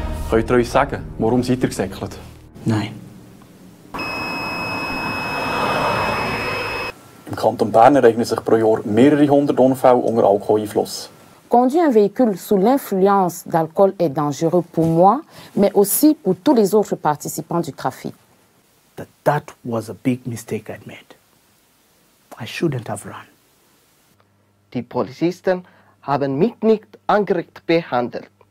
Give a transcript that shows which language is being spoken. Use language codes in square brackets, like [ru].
[de] Könnt ihr uns sagen, warum seid ihr gesäckelt? Nein. Im Kanton Bern ereignen sich pro Jahr mehrere hundert Unfälle unter Alkoholeinfluss. [fr] Conduire un véhicule sous l'influence d'alcool est dangereux pour moi, mais aussi pour tous les autres participants du trafic. [en] That was a big mistake I'd made. I shouldn't have run. [de] Die Polizisten haben mich nicht angerecht behandelt.